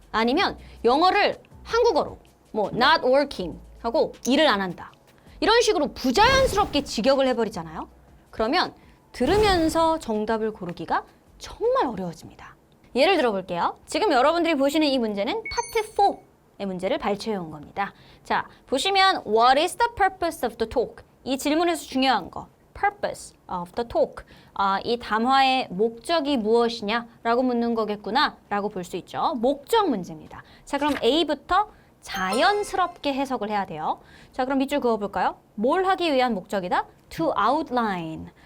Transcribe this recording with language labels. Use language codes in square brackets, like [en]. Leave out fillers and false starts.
[ko] 아니면 영어를 한국어로 뭐 [en] not working [ko] 하고 일을 안 한다. 이런 식으로 부자연스럽게 직역을 해버리잖아요. 그러면 들으면서 정답을 고르기가 정말 어려워집니다. 예를 들어볼게요. 지금 여러분들이 보시는 이 문제는 파트 4의 문제를 발췌해 온 겁니다. 자, 보시면 [en] What is the purpose of the talk? [ko] 이 질문에서 중요한 거 [en] purpose of the talk. [ko] 이 담화의 목적이 무엇이냐라고 묻는 거겠구나 라고 볼 수 있죠. 목적 문제입니다. 자, 그럼 A부터 자연스럽게 해석을 해야 돼요. 자, 그럼 밑줄 그어볼까요? 뭘 하기 위한 목적이다? [en] To outline.